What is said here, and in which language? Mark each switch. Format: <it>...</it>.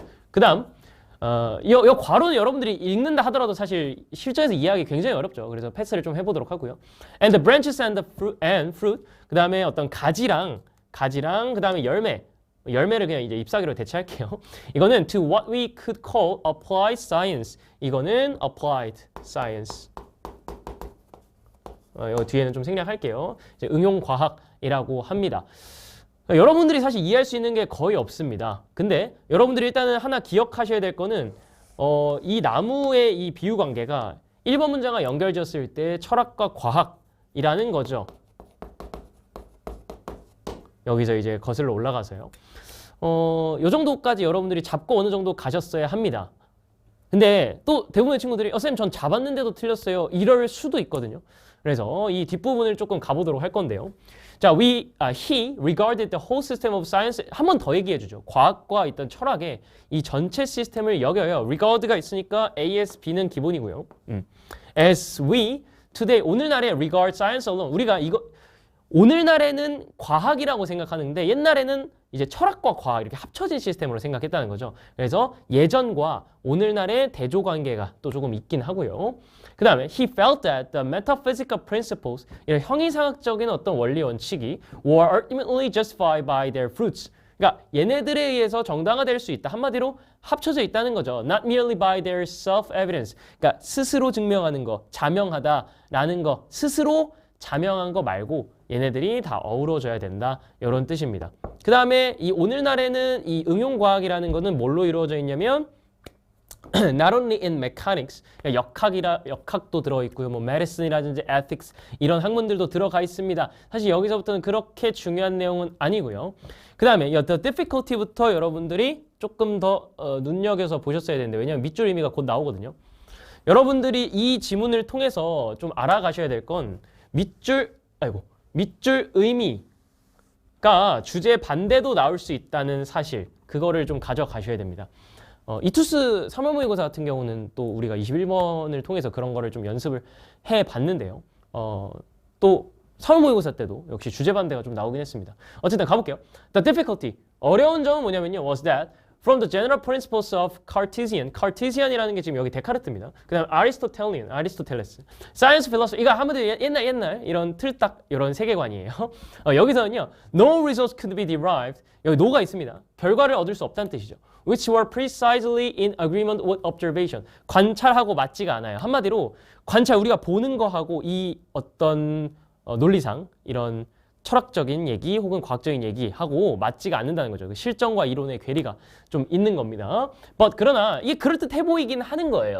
<ko>그 다음 이 괄호는 여러분들이 읽는다 하더라도 사실 실전에서 이해하기 굉장히 어렵죠. 그래서 패스를 좀 해보도록 하고요.</ko> <en>And the branches and the fruit.</en> <ko>그 다음에 어떤 가지랑 그 다음에 열매를 그냥 이제 잎사귀로 대체할게요. 이거는</ko> <en>to what we could call applied science.</en> <ko>이거는</ko> <en>applied science.</en> <ko>이 뒤에는 좀 생략할게요. 이제 응용과학이라고 합니다. 여러분들이 사실 이해할 수 있는 게 거의 없습니다. 근데 여러분들이 일단은 하나 기억하셔야 될 거는 이 나무의 이 비유 관계가 1번 문장과 연결지었을 때 철학과 과학이라는 거죠. 여기서 이제 거슬러 올라가서요. 요 정도까지 여러분들이 잡고 어느 정도 가셨어야 합니다. 근데 또 대부분의 친구들이 쌤 전 잡았는데도 틀렸어요. 이럴 수도 있거든요. 그래서 이 뒷부분을 조금 가보도록 할 건데요.</ko> <en>자, he regarded the whole system of science.</en> <ko>한 번 더 얘기해 주죠. 과학과 있던 철학의 이 전체 시스템을 여겨요. regard가 있으니까 as, b는 기본이고요.</ko> <en>As we today,</en> <ko>오늘날에</ko> <en>regard science alone.</en> <ko>우리가 이거 오늘날에는 과학이라고 생각하는데 옛날에는 이제 철학과 과학 이렇게 합쳐진 시스템으로 생각했다는 거죠. 그래서 예전과 오늘날의 대조관계가 또 조금 있긴 하고요.</ko> <en>그 다음에 he felt that the metaphysical principles,</en> <ko>이런 형이상학적인 어떤 원리 원칙이</ko> <en>were ultimately justified by their fruits.</en> <ko>그러니까 얘네들에 의해서 정당화될 수 있다. 한마디로 합쳐져 있다는 거죠.</ko> <en>Not merely by their self-evidence.</en> <ko>그러니까 스스로 증명하는 거, 자명하다라는 거, 스스로 자명한 거 말고 얘네들이 다 어우러져야 된다. 이런 뜻입니다. 그 다음에 이 오늘날에는 이 응용과학이라는 거는 뭘로 이루어져 있냐면</ko> <en>not only in mechanics,</en> <ko>역학도 들어있고요. 뭐 medicine이라든지 ethics 이런 학문들도 들어가 있습니다. 사실 여기서부터는 그렇게 중요한 내용은 아니고요. 그 다음에 the difficulty부터 여러분들이 조금 더 눈여겨서 보셨어야 되는데 왜냐하면 밑줄 의미가 곧 나오거든요. 여러분들이 이 지문을 통해서 좀 알아가셔야 될 건 밑줄 의미가 주제 반대도 나올 수 있다는 사실, 그거를 좀 가져가셔야 됩니다. 이투스 3월 모의고사 같은 경우는 또 우리가 21번을 통해서 그런 거를 좀 연습을 해 봤는데요. 또 3월 모의고사 때도 역시 주제 반대가 좀 나오긴 했습니다. 어쨌든 가볼게요.</ko> <en>The difficulty.</en> <ko>어려운 점은 뭐냐면요.</ko> <en>was that from the general principles of Cartesian.</en> <ko>Cartesian이라는 게 지금 여기 데카르트입니다. 그 다음 Aristotelian, 아리스토텔레스.</ko> <en>Science, philosophy.</en> <ko>이거 한마디로 옛날 이런 틀딱 이런 세계관이에요. 여기서는요.</ko> <en>No results could be derived.</en> <ko>여기 no가 있습니다. 결과를 얻을 수 없다는 뜻이죠.</ko> <en>Which were precisely in agreement with observation.</en> <ko>관찰하고 맞지가 않아요. 한마디로 관찰, 우리가 보는 거하고 이 어떤 논리상 이런 철학적인 얘기 혹은 과학적인 얘기하고 맞지가 않는다는 거죠. 그 실정과 이론의 괴리가 좀 있는 겁니다. But 그러나 이게 그럴듯해 보이긴 하는 거예요.</ko>